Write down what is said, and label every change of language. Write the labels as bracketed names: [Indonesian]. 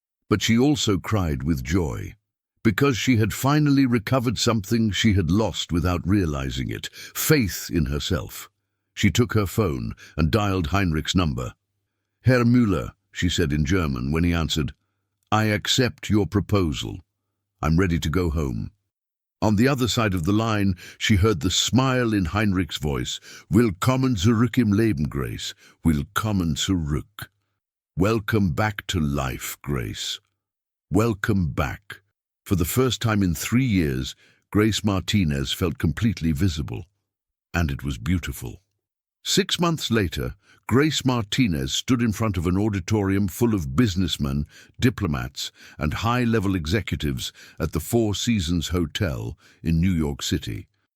[English] But she also cried with joy, because she had finally recovered something she had lost without realizing it, faith in herself. She took her phone and dialed Heinrich's number. "Herr Müller," she said in German when he answered, "I accept your proposal. I'm ready to go home." On the other side of the line, she heard the smile in Heinrich's voice. [German] "Willkommen zurück im Leben, Grace. Willkommen zurück. [English] Welcome back to life, Grace. Welcome back." For the first time in 3 years, Grace Martinez felt completely visible. And it was beautiful. 6 months later, Grace Martinez stood in front of an auditorium full of businessmen, diplomats, and high-level executives at the Four Seasons Hotel in New York City.